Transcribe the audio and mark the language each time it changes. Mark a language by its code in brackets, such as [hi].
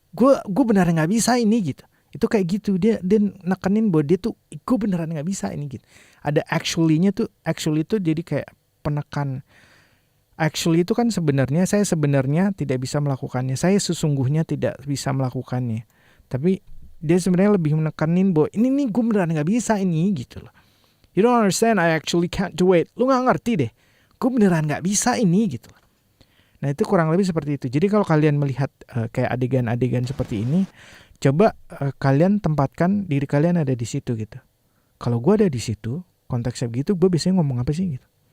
[id] Gue beneran nggak bisa ini gitu. Itu kayak gitu. Dia nekenin bahwa dia tuh gue beneran nggak bisa ini gitu. Ada actually-nya tuh. Actually itu jadi kayak penekan. Actually itu kan saya sebenarnya tidak bisa melakukannya. Saya sesungguhnya tidak bisa melakukannya. Tapi dia sebenarnya lebih menekenin bahwa ini nih gue beneran gak bisa ini gitu loh. [en] You don't understand, I actually can't do it. [id] Lu gak ngerti deh. Gue beneran gak bisa ini gitu loh. Nah itu kurang lebih seperti itu. Jadi kalau kalian melihat kayak adegan-adegan seperti ini, coba kalian tempatkan diri kalian ada di situ gitu. Kalau gue ada di situ, konteksnya begitu, gue biasanya ngomong apa sih gitu.